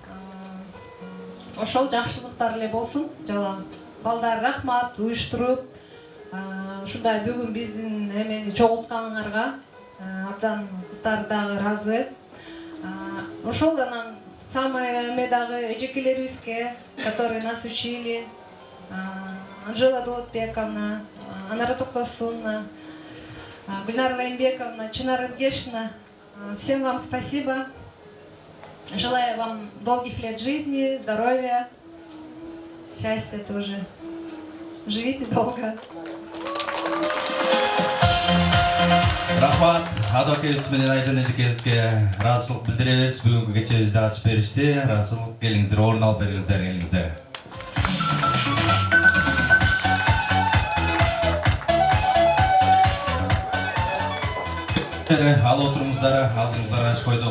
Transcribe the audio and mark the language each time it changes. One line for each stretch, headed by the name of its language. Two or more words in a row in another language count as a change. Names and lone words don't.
Kyrgyz: Ошол жакшылыктар эле болсун. Жалаң балдар рахмат уюштуруп, ушундай бүгүн биздин эмени чогултканыңарга абдан кыздар дагы ыраазы. Ошол анан самый эме дагы эжекелерибизге,
Russian: которые нас учили, Анжела Болотбековна, Анара Токтосуновна, Гульнара Раймбековна, Чынар Иргешевна, всем вам спасибо. Желаю вам долгих лет жизни, здоровья, счастья тоже. Живите долго.
Kyrgyz: Рахмат, Ада акебиз менен Айжан эжекебизге ыраазычылык билдиребиз. Бүгүнкү кечебизди ачып беришти. Ыраазычылык, келиңиздер, орун алып бериңиздер, келиңиздер. Ал отуруңуздар, алдыңыздарга аш койдук.